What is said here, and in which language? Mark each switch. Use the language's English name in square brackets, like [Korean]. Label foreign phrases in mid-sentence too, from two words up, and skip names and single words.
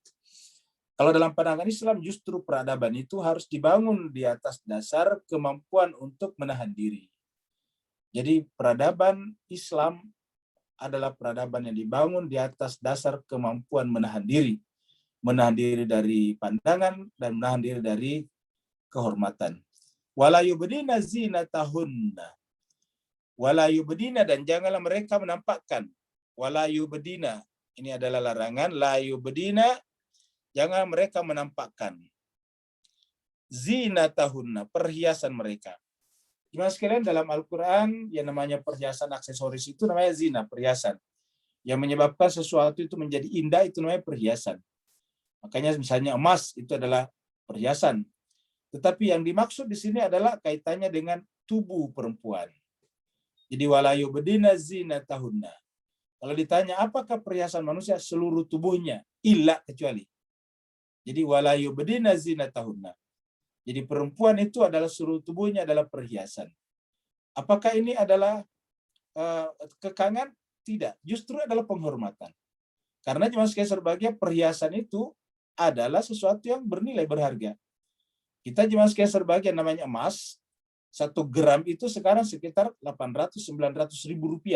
[Indonesian] Kalau dalam pandangan Islam justru peradaban itu harus dibangun di atas dasar kemampuan untuk menahan diri. Jadi peradaban Islam adalah peradaban yang dibangun di atas dasar kemampuan menahan diri. Menahan diri dari pandangan dan menahan diri dari kehormatan. [Arabic] ولا يبدين زينتهن. ولا يبدين, [Indonesian] dan janganlah mereka menampakkan. [Arabic] ولا يبدين, [Indonesian] ini adalah larangan. [Arabic] لا يبدين, [Indonesian] jangan mereka menampakkan. Zinatahunna, perhiasan mereka. Gimana sekalian, dalam Al-Quran yang namanya perhiasan aksesoris itu namanya zina, perhiasan. Yang menyebabkan sesuatu itu menjadi indah itu namanya perhiasan. Makanya misalnya emas itu adalah perhiasan. Tetapi yang dimaksud di sini adalah kaitannya dengan tubuh perempuan. Jadi [Arabic] ولا يبدين زينتهن. [Indonesian] Kalau ditanya apakah perhiasan manusia, seluruh tubuhnya, illa, kecuali. Jadi [Arabic] ولا يبدين زينتهن. [Indonesian] Jadi perempuan itu adalah seluruh tubuhnya adalah perhiasan. Apakah ini adalah kekangan? Tidak, justru adalah penghormatan. Karena cuma sebagai perhiasan itu adalah sesuatu yang bernilai berharga. Kita cuma sebagai namanya emas, 1 gram itu sekarang sekitar 800-900 ribu rupiah.